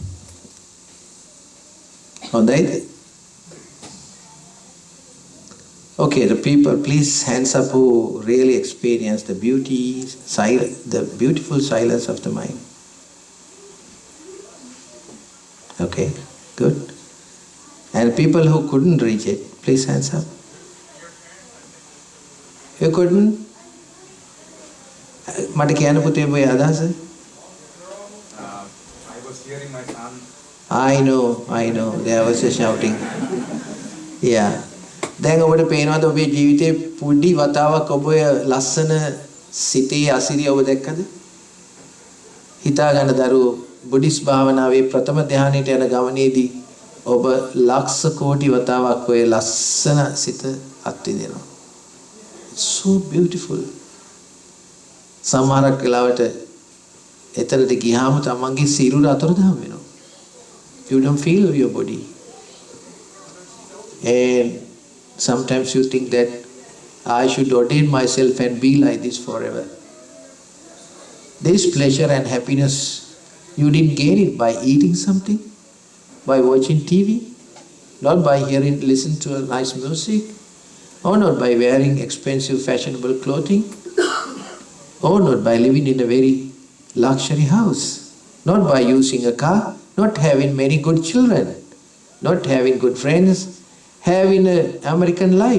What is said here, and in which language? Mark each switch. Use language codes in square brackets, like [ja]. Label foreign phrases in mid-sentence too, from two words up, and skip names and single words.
[si] හොඳයිද? [en] Okay, the people, please hands up who really experience the beauty, the beautiful silence of the mind. Okay, good. And people who couldn't reach it, please hands up. You couldn't? [si] මට කියන්න පුතේ ඔබේ අදහස? [en] I was hearing my son. I know. There was a shouting. Yeah. [si] දැන් ඔබට පේනවද ඔබේ ජීවිතේ පුඩි වතාවක් ඔබ ලස්සන සිතේ අසිරිය ඔබ දැක්කද? හිතා ගන්න දරුවෝ බුද්දිස් භාවනාවේ ප්‍රථම ධානයට යන ගමනේදී ඔබ ලක්ෂ කෝටි වතාවක් ඔය ලස්සන සිත අත්විඳිනවා. [en] So beautiful. [si] සමහරක් වෙලාවට එතරට ගියාම තමන්ගේ සිරුර අතුරුදහන් වෙනවා. [en] You don't feel your body. And sometimes you think that I should ordain myself and be like this forever. This pleasure and happiness, you didn't gain it by eating something, by watching TV, not by listening to a nice music, or not by wearing expensive fashionable clothing, or not by living in a very luxury house, not by using a car, not having many good children, not having good friends, having an American life.